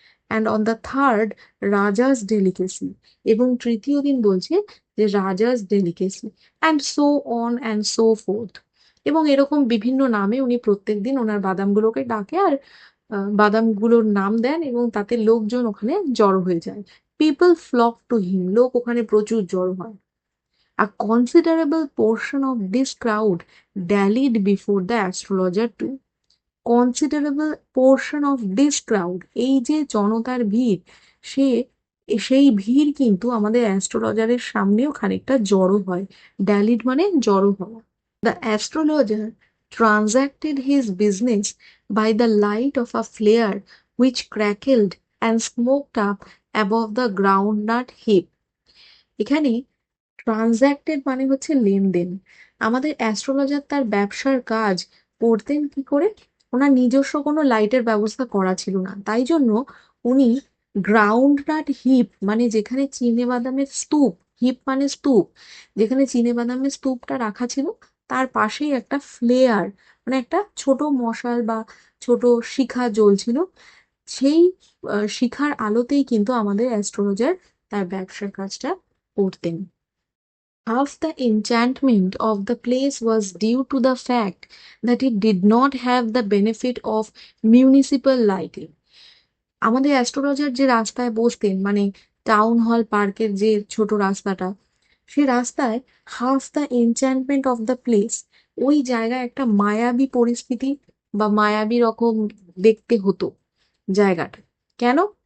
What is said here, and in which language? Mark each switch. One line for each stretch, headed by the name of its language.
English: And on the third Raja's delicacy.
Bangla: এবং তৃতীয় দিন বলছে যে রাজাস delicacy.
English: And so on and so forth.
Bangla: এবং এরকম বিভিন্ন নামে উনি প্রত্যেকদিন ওনার বাদামগুলোকে ডাকে আর বাদামগুলোর নাম দেন, এবং তাতে লোকজন ওখানে জড়ো হয়ে যায়।
English: People flock to him.
Bangla: লোক ওখানে প্রচুর জড়ো হয়।
English: A considerable portion of this crowd dallied before the astrologer too. Considerable portion of this crowd,
Bangla: এই যে জনতার ভিড়, সে সেই ভিড় কিন্তু আমাদের অ্যাস্ট্রোলজারের সামনেও খানিকটা জড়ো হয়। ড্যালিড মানে জড়ো হওয়া।
English: The astrologer transacted his business by the light of a flare which crackled and smoked up above the groundnut heap.
Bangla: এখানে ট্রানজ্যাক্টেড মানে হচ্ছে লেনদেন। আমাদের অ্যাস্ট্রোলজার তার ব্যবসার কাজ করতেন কি করে? ওনার নিজস্ব কোনো লাইটের ব্যবস্থা করা ছিল না, তাই জন্য উনি গ্রাউন্ডনাট হিপ, মানে যেখানে চিনে বাদামের স্তূপ, হিপ মানে স্তূপ, যেখানে চিনে বাদামের স্তূপটা রাখা ছিল তার পাশেই একটা ফ্লেয়ার, মানে একটা ছোট মশাল বা ছোট শিখা জ্বলছিল। সেই শিখার আলোতেই কিন্তু আমাদের অ্যাস্ট্রোলজার তার ব্যবসার কাজটা করতেন।
English: Half the enchantment of the place was due to the fact that it did not have the benefit of municipal lighting.
Bangla: আমাদের অ্যাস্ট্রোলজার যে রাস্তায় বসতেন, মানে টাউন হল পার্কের যে ছোট রাস্তাটা, সে রাস্তায়
English: half the enchantment of the place,
Bangla: ওই জায়গায় একটা মায়াবী পরিস্থিতি বা মায়াবী রকম দেখতে হতো জায়গাটা। কেন?